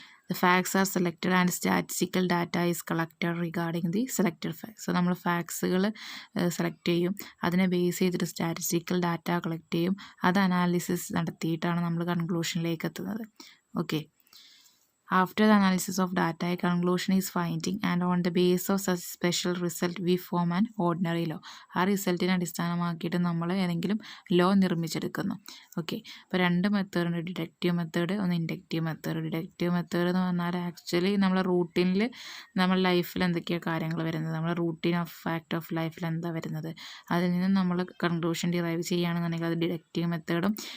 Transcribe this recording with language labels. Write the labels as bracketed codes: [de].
[en] The facts are selected and statistical data is collected regarding the selected facts. [ml] So നമ്മൾ ഫാക്ട്സുകൾ select ചെയ്യും, അതിനെ base ചെയ്തിട്ട് statistical data collect ചെയ്യും, അത് analysis നടത്തിയിട്ടാണ് നമ്മൾ കൺക്ലൂഷനിലേക്ക് എത്തുന്നത്. [en] Okay, after the analysis of data, a conclusion is finding, and on the basis of such special result we form an ordinary law. [ml] ആ റിസൾട്ടിനെ അടിസ്ഥാനമാക്കിയിട്ട് നമ്മൾ ഏതെങ്കിലും ലോ നിർമ്മിച്ചെടുക്കുന്നു. ഓക്കെ, അപ്പോൾ 2 മെത്തേഡുണ്ട്, ഡിഡക്റ്റീവ് മെത്തേഡ്, ഒന്ന് inductive method. Deductive method എന്ന് പറഞ്ഞാൽ actually നമ്മളെ റൂട്ടീനിൽ നമ്മൾ ലൈഫിൽ എന്തൊക്കെയാണ് കാര്യങ്ങൾ വരുന്നത്, നമ്മുടെ റൂട്ടീൻ ഓഫ് ഫാക്റ്റ് ഓഫ് ലൈഫിൽ എന്താ വരുന്നത്, അതിൽ നിന്ന് നമ്മൾ കൺക്ലൂഷൻ ഡിറൈവ് ചെയ്യുകയാണെന്നുണ്ടെങ്കിൽ അത് ഡിഡക്റ്റീവ് മെത്തേഡും.